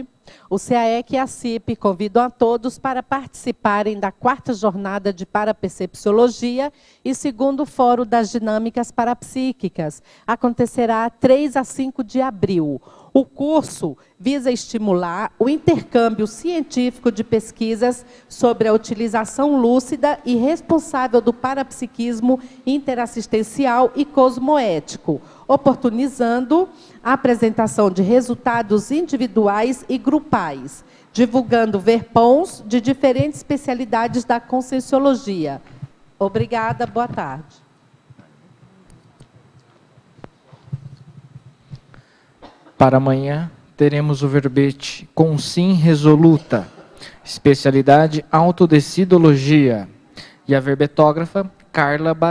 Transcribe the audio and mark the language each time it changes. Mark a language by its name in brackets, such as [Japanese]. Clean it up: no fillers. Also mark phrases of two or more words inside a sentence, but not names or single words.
[Portuguese] O CAEC e a CIP convidam a todos para participarem da 4ª jornada de Parapercepciologia e 2º Fórum das Dinâmicas Parapsíquicas. Acontecerá 3 a 5 de abril. O curso visa estimular o intercâmbio científico de pesquisas sobre a utilização lúcida e responsável do parapsiquismo interassistencial e cosmoético, oportunizando a apresentação de resultados individuais e grupais, divulgando verpons de diferentes especialidades da Conscienciologia. Obrigada, boa tarde. Para amanhã, teremos o verbete Consim Resoluta, especialidade Autodecidologia, e a verbetógrafa Carla Basile.